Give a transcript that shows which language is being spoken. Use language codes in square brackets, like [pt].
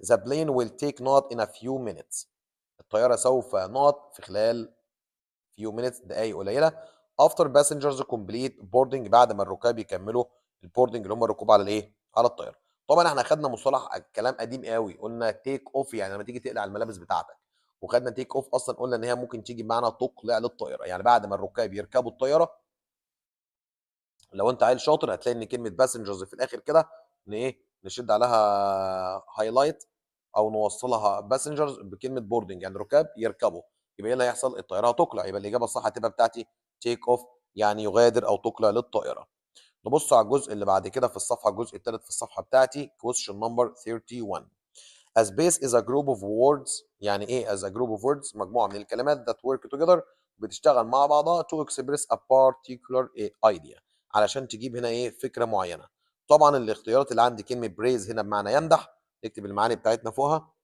[en] The plane will take not in a few minutes. [ar] الطياره سوف نقط في خلال [en] few minutes [ar] دقائق قليله. [en] after passengers complete boarding [ar] بعد ما الركاب يكملوا البوردنج اللي هم الركوب على الايه؟ على الطياره. طبعا احنا خدنا مصطلح كلام قديم قوي، قلنا تيك اوف يعني لما تيجي تقلع الملابس بتاعتك. وخدنا تيك اوف اصلا قلنا ان هي ممكن تيجي بمعنى تقلع للطياره، يعني بعد ما الركاب يركبوا الطياره. لو انت عيل شاطر هتلاقي ان كلمه باسنجرز في الاخر كده ان ايه؟ نشد عليها هايلايت او نوصلها باسنجرز بكلمه بوردنج يعني ركاب يركبوا. يبقى ايه اللي هيحصل؟ الطياره هتقلع. يبقى الاجابه الصح هتبقى بتاعتي تيك اوف يعني يغادر او تقلع للطائره. نبص على الجزء اللي بعد كده في الصفحه، الجزء الثالث في الصفحه بتاعتي [en] question number 31. A space is a group of words. [ar] يعني ايه [en] as a group of words؟ [ar] مجموعه من الكلمات [en] that work together [ar] بتشتغل مع بعضها [en] to express a particular idea، [ar] علشان تجيب هنا ايه؟ فكره معينه. طبعا الاختيارات اللي عندي كلمه بريز هنا بمعنى يمدح، نكتب المعاني بتاعتنا فوقها.